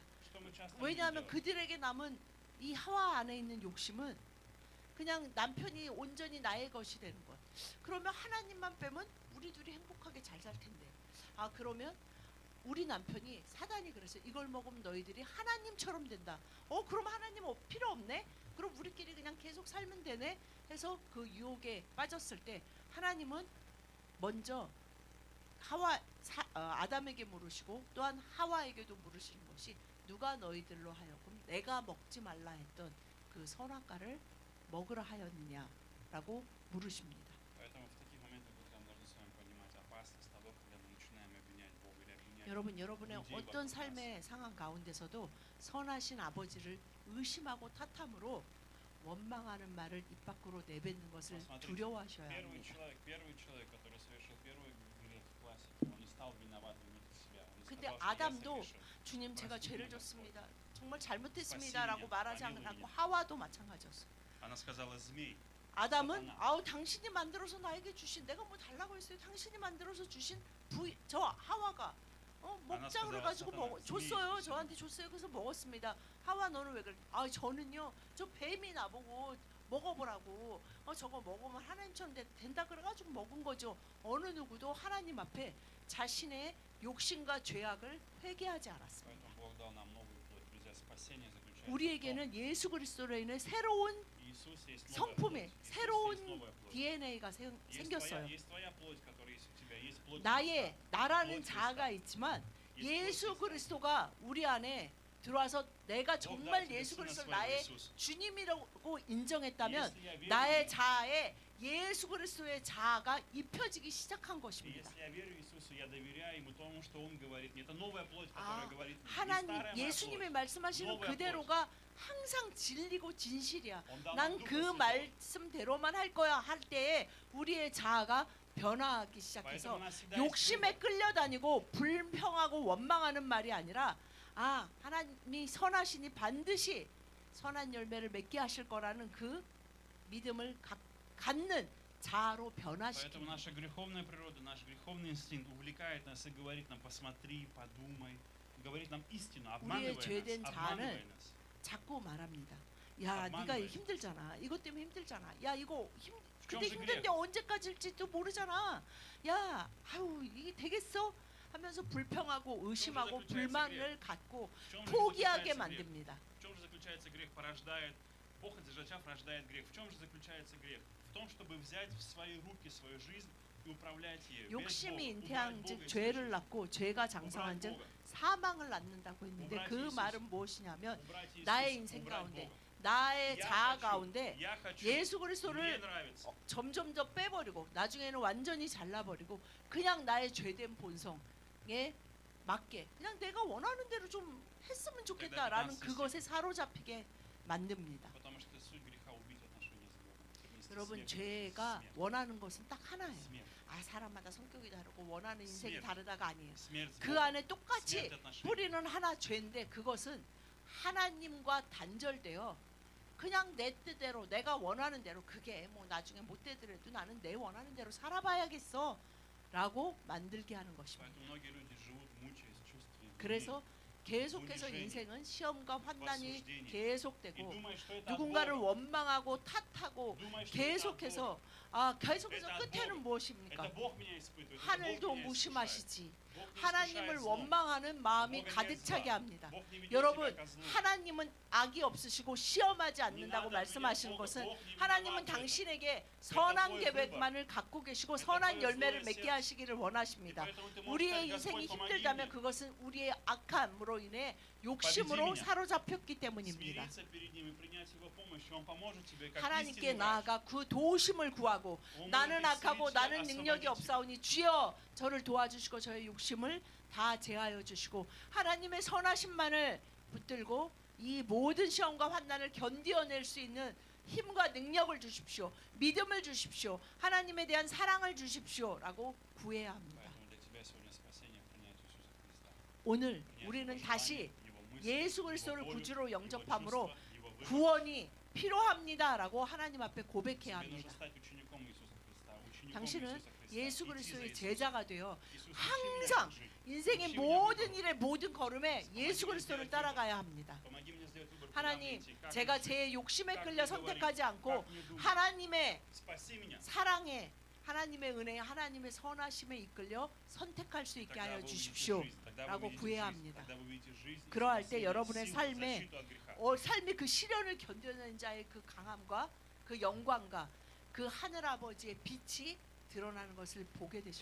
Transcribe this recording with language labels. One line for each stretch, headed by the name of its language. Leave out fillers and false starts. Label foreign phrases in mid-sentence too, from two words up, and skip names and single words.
Russian: Что мы часто
Korean: 왜냐하면
Russian: видим?
Korean: 그들에게 남은 이 하와 안에 있는 욕심은 그냥 남편이 온전히 나의 것이 되는 것. 그러면 하나님만 빼면 우리 둘이 행복하게 잘 살 텐데. 아 그러면 우리 남편이 사단이 그래서 이걸 먹으면 너희들이 하나님처럼 된다. 그럼 하나님 필요 없네. 그럼 우리끼리 그냥 계속 살면 되네. 해서 그 유혹에 빠졌을 때 하나님은 먼저 아담에게 물으시고 또한 하와에게도 물으시는 것이 누가 너희들로 하여금 내가 먹지 말라 했던 그 선악과를 먹으라 하였느냐라고 물으십니다.
Russian: Поэтому в таких моментах мы должны с вами понимать опасность того, когда мы начинаем обвинять Бога или обвинять
Korean: 여러분의
Russian: людей
Korean: 어떤
Russian: вокруг нас.
Korean: 삶의 상황 가운데서도 선하신 아버지를 의심하고 탓함으로 원망하는 말을 입 밖으로 내뱉는 것을
Russian: Посмотрите,
Korean: 두려워하셔야 합니다.
Russian: Первый человек, который совершил первый грех в классике, он не стал виноват винить себя. Он не
Korean: 근데
Russian: сказал, что я
Korean: 아담도
Russian: согрешил.
Korean: 주님 제가
Russian: простите
Korean: 죄를
Russian: меня,
Korean: 졌습니다. 정말 잘못했습니다라고
Russian: спаси
Korean: 말하지
Russian: меня,
Korean: 않고
Russian: помилуй
Korean: 하와도 마찬가지였어요.
Russian: Она сказала, змей,
Korean: 아담은 사탄아. 당신이 만들어서 나에게 주신 내가 뭐 달라고 했어요. 당신이 만들어서 주신 저 하와가 먹자 그래가지고 사탄아, 줬어요. 스미. 저한테 줬어요. 그래서 먹었습니다. 하와 너는 왜 그래? 저는요 저 뱀이 나보고 먹어보라고 저거 먹으면 하나님처럼 된다 그래가지고 먹은 거죠. 어느 누구도 하나님 앞에 자신의 욕심과 죄악을 회개하지 않았습니다.
Russian: Поэтому Бог дал нам новую плоть. Друзья, спасение заключается в том,
Korean: 우리에게는 예수 그리스도로 인해 새로운
Russian: Иисус есть новая
Korean: 성품의
Russian: плоть. Иисус
Korean: 새로운
Russian: есть новая плоть.
Korean: DNA가
Russian: Есть
Korean: 생겼어요.
Russian: есть твоя плоть, которая есть у тебя, есть плоть
Korean: 나의
Russian: Христа.
Korean: 나라는
Russian: плоть
Korean: 자아가
Russian: Христа.
Korean: 있지만
Russian: Есть плоть
Korean: 예수
Russian: Христа.
Korean: 그리스도가 우리 안에 들어와서 내가
Russian: Бог
Korean: 정말
Russian: дал тебе
Korean: 예수
Russian: Сына
Korean: 그리스도를
Russian: Своего,
Korean: 나의
Russian: Иисуса.
Korean: 주님이라고 인정했다면
Russian: Если я верю в
Korean: 나의
Russian: Него,
Korean: 자아에 예수 그리스도의 자아가 입혀지기 시작한
Russian: и
Korean: 것입니다.
Russian: если я верю Иисусу, я доверяю Ему тому, что Он говорит. Не это новая плоть,
Korean: 아,
Russian: которая говорит мне. Не
Korean: 하나님
Russian: старая моя
Korean: 예수님의
Russian: плоть.
Korean: 말씀하시는
Russian: новая
Korean: 그대로가 항상 진리고 진실이야.
Russian: Он дал нам
Korean: 난
Russian: Духа
Korean: 그
Russian: Святого.
Korean: 말씀대로만 할 거야 할 때에 우리의 자아가 변화하기
Russian: Поэтому
Korean: 시작해서
Russian: нас всегда есть
Korean: 욕심에
Russian: выбор.
Korean: 끌려다니고 불평하고 원망하는 말이 아니라 하나님이 선하시니 반드시 선한 열매를 맺게 하실 거라는 그 믿음을 갖는 자아로
Russian: Поэтому
Korean: 변화시킵니다.
Russian: наша греховная природа, наш греховный инстинкт увлекает нас и говорит нам, посмотри, подумай, говорит нам истину, обманывай
Korean: 죄된
Russian: нас,
Korean: 자아는
Russian: обманывай нас.
Korean: 자꾸 말합니다. 야, 네가 만만해. 힘들잖아. 이것 때문에 힘들잖아. 야, 이거 근데 좀 힘든데 언제까지일지도 모르잖아. 야, 아유 이게 되겠어? 하면서 불평하고 의심하고
Russian: заключается
Korean: 불만을 갖고
Russian: В чем же
Korean: 포기하게
Russian: заключается грех?
Korean: 만듭니다.
Russian: В чем же заключается грех? Порождает похоть, зачав рождает грех. В чем же заключается грех? В том, чтобы взять в свои руки свою жизнь и управлять ею.
Korean: 욕심이
Russian: Убрать
Korean: 잉태한
Russian: Бога
Korean: 즉
Russian: из
Korean: 죄를
Russian: жизни.
Korean: 낳고 죄가 장성한
Russian: убрать
Korean: 즉
Russian: Бога.
Korean: 사망을 낳는다고 했는데
Russian: убрать
Korean: 그
Russian: Иисуса.
Korean: 말은 무엇이냐면
Russian: убрать Иисуса,
Korean: 나의 인생
Russian: убрать
Korean: 가운데
Russian: Бога.
Korean: 나의
Russian: Я
Korean: 자아
Russian: хочу,
Korean: 가운데
Russian: я хочу,
Korean: 예수
Russian: мне
Korean: 그리스도를
Russian: нравится.
Korean: 점점 더 빼버리고 나중에는 완전히 잘라버리고 그냥 나의 죄된 본성에 맞게 그냥 내가 원하는 대로 좀 했으면 좋겠다라는 그때 그것에 사로잡히게 만듭니다.
Russian: Потому что суть греха убить отношения с Богом. Вместе
Korean: 여러분
Russian: смерть,
Korean: 죄가
Russian: смерть,
Korean: 원하는 것은 딱 하나예요.
Russian: смерть.
Korean: 아 사람마다 성격이 다르고 원하는 인생이 스멜. 다르다가 아니에요.
Russian: Смерть с
Korean: 그
Russian: Богом.
Korean: 안에 똑같이
Russian: смерть отношений.
Korean: 뿌리는 하나 죄인데 그것은 하나님과 단절되어 그냥 내 뜻대로 내가 원하는 대로 그게 뭐 나중에 못 되더라도 나는 내 원하는 대로 살아봐야겠어 라고 만들게 하는 것입니다.
Russian: Поэтому многие люди живут, мучаясь чувствами вины.
Korean: 그래서 계속해서
Russian: унижение,
Korean: 인생은 시험과 환난이
Russian: осуждение. И
Korean: 계속되고
Russian: думаешь, что это от
Korean: 누군가를
Russian: Бога.
Korean: 원망하고 탓하고
Russian: Думаешь, что это от Бога.
Korean: 계속해서 계속해서
Russian: Это от
Korean: 끝에는
Russian: Бога.
Korean: 무엇입니까?
Russian: Это Бог меня испытывает. это Бог
Korean: 하늘도
Russian: меня искушает.
Korean: 무심하시지.
Russian: Бог не
Korean: 하나님을
Russian: искушает злом.
Korean: 원망하는 마음이
Russian: Бога нет
Korean: 가득 차게
Russian: зла.
Korean: 합니다.
Russian: Бог не ведет
Korean: 여러분
Russian: себя ко злу.
Korean: 하나님은 악이 없으시고 시험하지
Russian: Не
Korean: 않는다고
Russian: надо
Korean: 말씀하시는
Russian: обвинять
Korean: 것은
Russian: Бога. Бог не
Korean: 하나님은
Russian: виноват в этом.
Korean: 당신에게 선한
Russian: твой
Korean: 계획만을 갖고 계시고
Russian: Это
Korean: 선한
Russian: твое
Korean: 열매를
Russian: злое
Korean: 맺게
Russian: сердце.
Korean: 하시기를
Russian: И
Korean: 원하십니다.
Russian: поэтому ты можешь
Korean: 우리의
Russian: сказать,
Korean: 인생이
Russian: Господь, помоги
Korean: 힘들다면
Russian: мне.
Korean: 그것은 우리의 악함으로 인해 욕심으로
Russian: меня.
Korean: 사로잡혔기 때문입니다.
Russian: Смириться перед Ним и принять Его помощь, и Он поможет тебе, как
Korean: 하나님께
Russian: истинный врач.
Korean: 나아가 그 도우심을 구하고
Russian: Он
Korean: 나는
Russian: может
Korean: 악하고
Russian: исцелить
Korean: 나는
Russian: тебя,
Korean: 능력이
Russian: освободить тебя.
Korean: 없사오니 주여 저를 도와주시고 저의 욕심을 다 제하여 주시고 하나님의 선하심만을 붙들고 이 모든 시험과 환난을 견디어낼 수 있는 힘과 능력을 주십시오. 믿음을 주십시오. 하나님에 대한 사랑을 주십시오라고 구해야 합니다.
Russian: Поэтому для тебя сегодня спасение принять Иисуса Христа.
Korean: 오늘
Russian: Принять
Korean: 우리는
Russian: Его
Korean: 다시
Russian: желание, Его мысли,
Korean: 예수
Russian: Его
Korean: 그리스도를
Russian: волю,
Korean: 구주로
Russian: Его
Korean: 영접함으로
Russian: чувства, Его выбор.
Korean: 구원이 필요합니다라고 하나님 앞에 고백해야
Russian: Тебе нужно
Korean: 합니다.
Russian: стать учеником Иисуса Христа, учеником
Korean: 당신은
Russian: Иисуса Христа.
Korean: 예수
Russian: Идти за
Korean: 그리스도의
Russian: Иисусом.
Korean: 제자가 되어
Russian: Иисус, учи меня
Korean: 항상
Russian: так жить.
Korean: 인생의
Russian: учи меня
Korean: 모든
Russian: выбор.
Korean: 일의 모든 걸음에 예수 그리스도를 따라가야 합니다.
Russian: Помоги мне сделать выбор, куда
Korean: 하나님,
Russian: мне идти, как
Korean: 제가
Russian: идти.
Korean: 제 욕심에
Russian: как
Korean: 끌려
Russian: мне
Korean: 선택하지
Russian: говорить,
Korean: 않고
Russian: как мне думать.
Korean: 하나님의
Russian: Спаси меня.
Korean: 사랑에 하나님의 은혜에 하나님의 선하심에 이끌려 선택할 수 있게
Russian: Тогда
Korean: 하여
Russian: вы увидите
Korean: 주십시오.
Russian: жизнь, тогда вы
Korean: 라고
Russian: увидите
Korean: 구해야
Russian: жизнь,
Korean: 합니다.
Russian: тогда вы увидите жизнь,
Korean: 그러할 때
Russian: спасение,
Korean: 여러분의
Russian: силу,
Korean: 삶에
Russian: защиту от греха.
Korean: 삶의 그 시련을 견뎌낸 자의 그 강함과 그 영광과 그 하늘 아버지의 빛이 드러나는 것을 보게 되실